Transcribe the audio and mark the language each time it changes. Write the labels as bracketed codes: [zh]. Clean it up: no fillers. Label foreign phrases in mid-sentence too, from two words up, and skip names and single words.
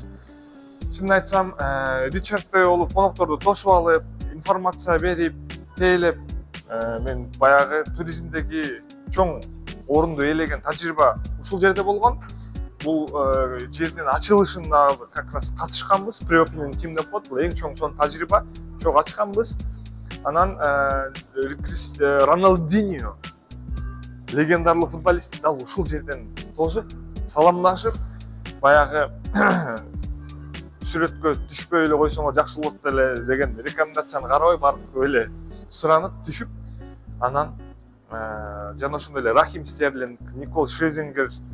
[ky] Чынын айтсам, Ричардты болуп конокторду тосуп алып, информация берип, тейлеп, Мен баягы туризмдеги чоң орунду ээлеген тажрыйба ушул жерде болгон. Бул жердин ачылышына [ru] как раз [ky] катышканбыз. [en] Pre-opening team [ky] деп коет. Бул эң чоң сон тажрыйба. Чоң ачканбыз. Анан Роналдиньо легендарлуу футболист дал ушул жерден тосуп, саламдашып, баягы сүрөткө түшпөй эле койсоңор жакшы болот эле деген рекомендацияны карабай барып эле суранып түшүп, анан жана ошондой эле Рахим Стерлинг, Никол Шрезингер,